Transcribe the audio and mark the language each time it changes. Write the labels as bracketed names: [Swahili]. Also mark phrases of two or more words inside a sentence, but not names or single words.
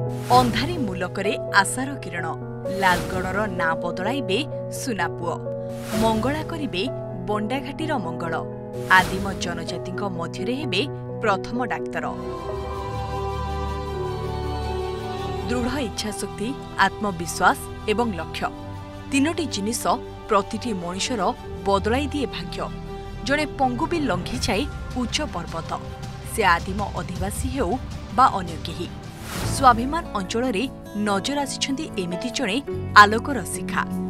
[Odia] ଅନ୍ଧାରୀ ମୁଲକରେ ଆଶାର କିରଣ ଲାଲଗଡ଼ର ନା ବଦଳାଇବେ ସୁନାପୁଅ ମଙ୍ଗଳା କରିବେ ବଣ୍ଡାଘାଟୀର ମଙ୍ଗଳ ଆଦିମ ଜନଜାତି ମଧ୍ୟରେ ହେବେ ପ୍ରଥମ ଡାକ୍ତର। ଦୃଢ଼ ଇଚ୍ଛାଶକ୍ତି ଆତ୍ମବିଶ୍ୱାସ ଏବଂ ଲକ୍ଷ୍ୟ ତିନୋଟି ଜିନିଷ ପ୍ରତିଟି ମନୁଷ୍ୟର ବଦଳାଇ ଦିଏ ଭାଗ୍ୟ। ଯଡ଼େ ପଙ୍ଗୁବି ଲଙ୍ଘି ଯାଏ ଉଚ୍ଚ ପର୍ବତ ସେ ଆଦିମ ଅଧିବାସୀ ହେଉ ବା ଅନ୍ୟ କେହି ସ୍ୱାଭିମାନ ଅଞ୍ଚଳ ରେ ନଜର ଆସିଛନ୍ତି ଏମିତି ଜଣେ ଆଲୋକର ଶିଖା।